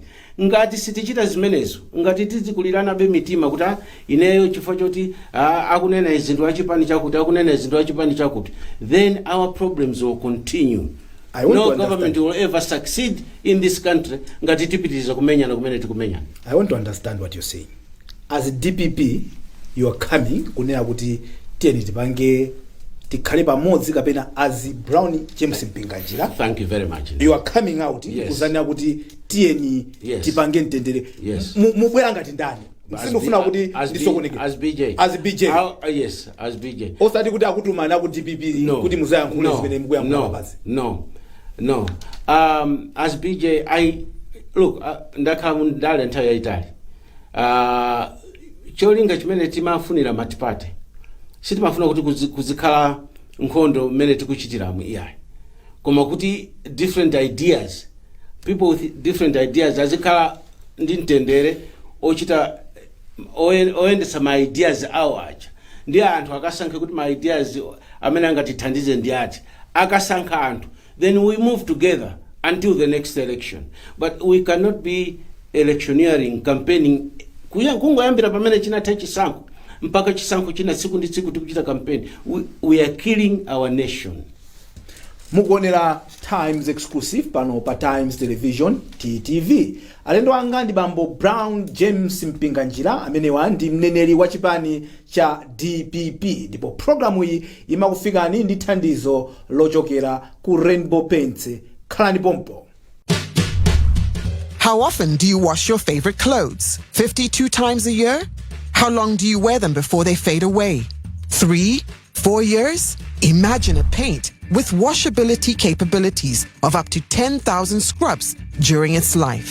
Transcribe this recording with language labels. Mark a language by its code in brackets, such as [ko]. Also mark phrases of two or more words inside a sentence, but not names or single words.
[ny] Ngati sitichita zimenezo, ngati tizikulirana be mitima kuti ineyo chifukwa choti akunena izinthu achipani chakuti, akunena izinthu achipani chakuti, [en] then our problems will continue. No government will ever succeed in this country [ny] ngati tipitiriza kumenyana kumene tikumenyana. [en] I want to understand what you're saying. As a DPP, you are coming [ny] kunena kuti tieni tipange tikhale pamodzi kapena [en] as Brown James Mpinganjira. Thank you very much. You are coming out [ny] kuzania kuti tieni tipange mtendere. Mubwera ngati ndani? Sinofuna kuti ndisokoneke. [en] As BJ. As BJ. Yes, as BJ. [ny] Osati kuti akutumana ku DPP kuti muzayankhule zimene mukuyankhula basi. [en] No. As BJ, look, [ny] ndakhala ndale nthawi yaitali. Cholinga chimene timafunira matipate. Sitimafuna kuti kuzikhala nkhondo mmene tikuchitiramu iyayi. Koma kuti [en] different ideas, people with different ideas [ny] azikhala ndi mtendere ochita oyendesa ma ideas awo acha. Ndi anthu akasankhe kuti ma ideas amene angatithandize ndi ati. Akasankha anthu. [en] Then we move together until the next election. But we cannot be electioneering, campaigning. [ny] Kungoyambira pamene chinatha chisankho mpaka chisankho china tsiku ndi tsiku tikuchita campaign. [en] We are killing our nation. [ny] Mukuonera Times exclusive pano pa Times Television TTV. Alendo anga ndi bambo Brown James Mpinganjira amene ndi mneneri wa chipani cha DPP. Ndipo programu iyi imakufikani ndi thandizo lochokera ku Rainbow Paints. Khalani pompo. [en] How often do you wash your favorite clothes? 52 times a year? How long do you wear them before they fade away? 3, 4 years? Imagine a paint with washability capabilities of up to 10,000 scrubs during its life.